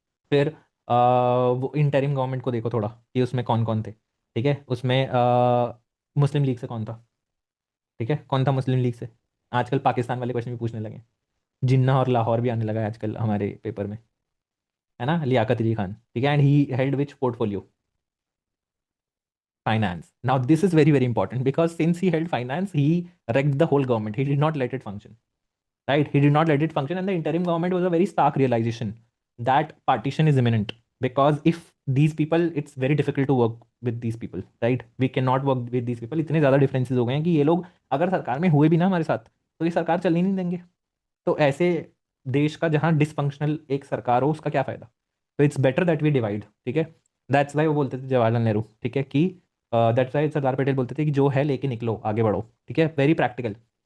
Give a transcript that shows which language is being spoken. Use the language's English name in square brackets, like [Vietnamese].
[Hindi] फिर वो interim government को देखो थोड़ा, कि उसमें कौन कौन थे, ठीक है। उसमें मुस्लिम लीग से कौन था, ठीक है, कौन था मुस्लिम लीग से? आजकल पाकिस्तान वाले क्वेश्चन भी पूछने लगे, जिन्ना और लाहौर भी आने लगा है आजकल हमारे पेपर में, है ना। [English] लियाकत अली खान, ठीक है। And he held which portfolio? Finance. Now this is very very important because since he held finance, he wrecked the whole government. He did not let it function. Right? He did not let it function, and the interim government was a very stark realization that partition is imminent. Because if these people, it's very difficult to work with these people, right? We cannot work with these people. [Hindi] इतने ज़्यादा differences हो गए हैं कि ये लोग अगर सरकार में हुए भी ना हमारे साथ, तो ये सरकार चलने नहीं देंगे। तो ऐसे देश का जहाँ डिसफंक्शनल एक सरकार हो, उसका क्या फ़ायदा? तो [English] it's better that we divide, [Hindi] ठीक है। दैट्स वाई वो बोलते थे जवाहरलाल नेहरू, ठीक है, कि दैट्स वाई सरदार पटेल बोलते थे कि जो है लेके निकलो, आगे बढ़ो, ठीक है। [English] Very practical.